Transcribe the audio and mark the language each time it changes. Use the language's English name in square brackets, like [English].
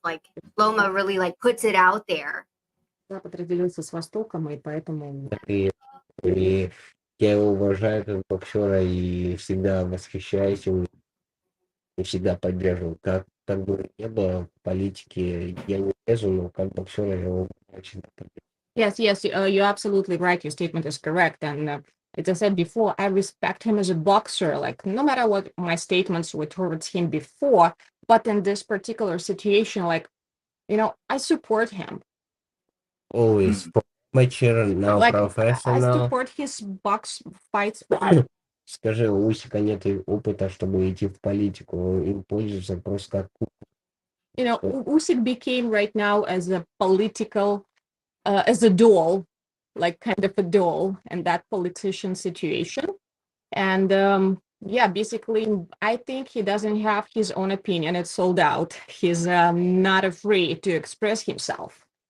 [English] Like Loma really like puts it out there. [Russian] Запад разделился с Востоком, и поэтому И я его уважаю как боксера и всегда восхищаюсь им, и всегда поддерживаю. Как бы не было в политике, я не лезу, но как боксера я его очень поддерживаю. [English] Yes, you're absolutely right. Your statement is correct. And as I said before, I respect him as a boxer, like no matter what my statements were towards him before, but in this particular situation, like, I support him. Always for amateur, now Like, I professional. support his box fights. [Russian] Скажи, у Усика нет опыта, чтобы идти в политику, им пользуются просто как... [English] Usyk became right now as a political, as a doll, like kind of a doll in that politician situation. And basically, I think he doesn't have his own opinion. It's sold out. He's not afraid to express himself.